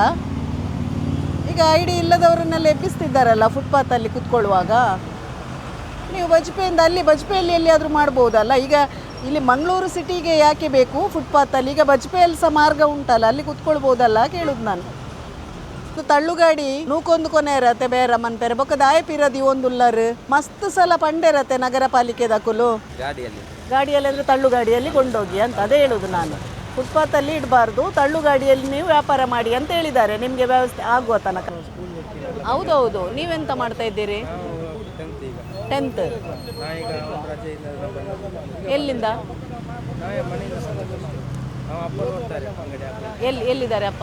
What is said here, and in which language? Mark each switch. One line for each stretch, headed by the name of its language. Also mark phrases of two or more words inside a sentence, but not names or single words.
Kannada: ಈಗ ಐ ಡಿ ಇಲ್ಲದವರನ್ನೆಲ್ಲ ಎಬ್ಬಿಸ್ತಿದ್ದಾರಲ್ಲ ಫುಟ್ಪಾತಲ್ಲಿ ಕೂತ್ಕೊಳ್ಳುವಾಗ. ನೀವು ಬಜ್ಪೆಯಲ್ಲಿ ಎಲ್ಲಿಯಾದರೂ ಮಾಡ್ಬೋದಲ್ಲ. ಈಗ ಇಲ್ಲಿ ಮಂಗಳೂರು ಸಿಟಿಗೆ ಯಾಕೆ ಬೇಕು ಫುಟ್ಪಾತಲ್ಲಿ? ಈಗ ಬಜ್ಪೆಯಲ್ಲಿ ಸಹ ಮಾರ್ಗ ಉಂಟಲ್ಲ, ಅಲ್ಲಿ ಕೂತ್ಕೊಳ್ಬೋದಲ್ಲ ಕೇಳುದು ನಾನು. ತಳ್ಳುಗಾಡಿ ನೂಕೊಂದು ಕೊನೆ ಇರತ್ತೆ,
Tulu: ಬೇರೆ ಮನ್ಪೇರೆ ಬೊಕ್ಕ ದಾಯ ಪಿರದಿ ಒಂದುಲ್ಲರು ಮಸ್ತ್ ಸಲ ಪಂಡೆ ಇರತ್ತೆ ನಗರ ಪಾಲಿಕೆ ದಕ್ಕಲು.
Kannada: ಗಾಡಿಯಲ್ಲಿ ಅಂದರೆ ತಳ್ಳುಗಾಡಿಯಲ್ಲಿ ಕೊಂಡೋಗಿ ಅಂತ ಅದೇ ಹೇಳುದು ನಾನು. ಫುಟ್ಪಾತಲ್ಲಿ ಇಡಬಾರ್ದು, ತಳ್ಳುಗಾಡಿಯಲ್ಲಿ ನೀವು ವ್ಯಾಪಾರ ಮಾಡಿ ಅಂತ ಹೇಳಿದ್ದಾರೆ, ನಿಮಗೆ ವ್ಯವಸ್ಥೆ ಆಗುವ ತನಕ. ಹೌದೌದು. ನೀವೆಂತ ಮಾಡ್ತಾ ಇದ್ದೀರಿ? 10th. ಎಲ್ಲಿಂದ? ಎಲ್ಲಿದ್ದಾರೆ ಅಪ್ಪ?